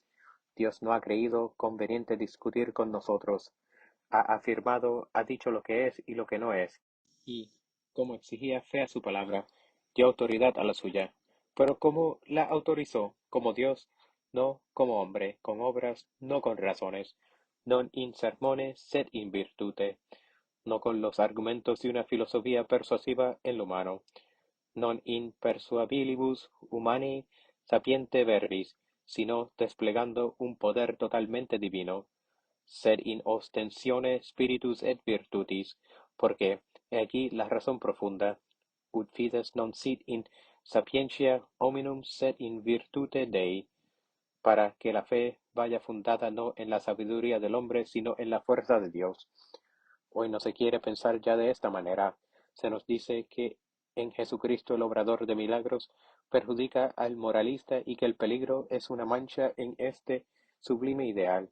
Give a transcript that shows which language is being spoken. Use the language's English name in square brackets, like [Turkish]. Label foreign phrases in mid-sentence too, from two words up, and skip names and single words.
[Spanish] Dios no ha creído conveniente discutir con nosotros. Ha afirmado, ha dicho lo que es y lo que no es. Y, como exigía fe a su palabra, dio autoridad a la suya. Pero ¿cómo la autorizó? Como Dios, no como hombre, con obras, no con razones. [Latin] Non in sermone, sed in virtute, [Spanish] no con los argumentos de una filosofía persuasiva en lo humano, [Latin] non in persuabilibus humani sapiente verbis, [Spanish] sino desplegando un poder totalmente divino, [Latin] sed in ostensione spiritus et virtutis, [Spanish] porque he aquí la razón profunda, [Latin] ut fides non sit in sapientia hominum sed in virtute Dei, [Spanish] para que la fe vaya fundada no en la sabiduría del hombre, sino en la fuerza de Dios. Hoy no se quiere pensar ya de esta manera. Se nos dice que en Jesucristo el obrador de milagros perjudica al moralista y que el peligro es una mancha en este sublime ideal.